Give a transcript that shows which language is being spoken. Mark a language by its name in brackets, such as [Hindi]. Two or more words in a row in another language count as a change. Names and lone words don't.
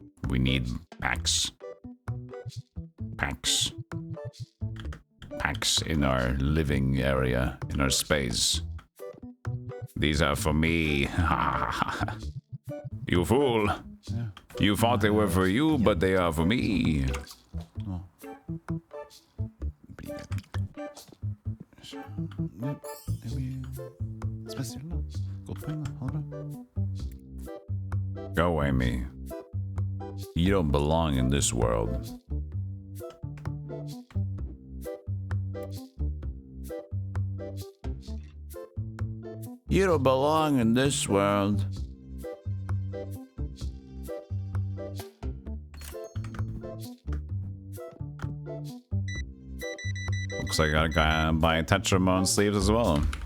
[English] We need packs. Packs. Packs in our living area, in our space. These are for me. You fool. Yeah. You thought they were for you, but they are for me. [Norwegian] Ja. Det blir spesielt da. Godt poeng da. Ha det bra. [English] Go, Amy. You don't belong in this world. You don't belong in this world. Looks like I gotta buy a Tetramon sleeves as well.